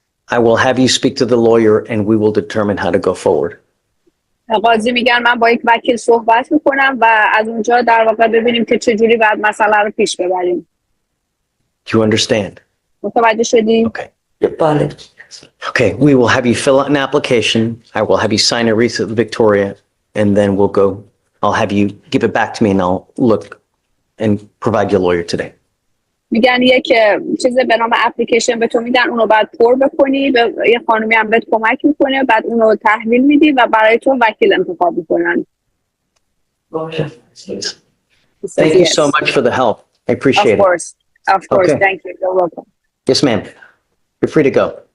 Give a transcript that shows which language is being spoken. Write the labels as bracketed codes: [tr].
[en] I will have you speak to the lawyer and we will determine how to go forward. [fa] قاضی میگن من با یک وکیل صحبت میکنم و از اونجا در واقع ببینیم که چجوری باید مسئله رو پیش ببریم. [en] Do you understand? [fa] متوجه شدی؟ [en] Okay. Okay, we will have you fill out an application. I will have you sign a receipt with Victoria, and then we'll go. I'll have you give it back to me, and I'll look and provide you a lawyer today. [fa] میگن یک چیز به نام اپلیکیشن به تو میدن، اونو بعد پر بکنی، به یه خانومی هم بهت کمک میکنه، بعد اونو تحویل میدی و برای تو وکیل انتخاب میکنن. [en] Thank you so much for the help. I appreciate it. Of course, Okay. thank you, you're welcome. Yes, ma'am. You're free to go.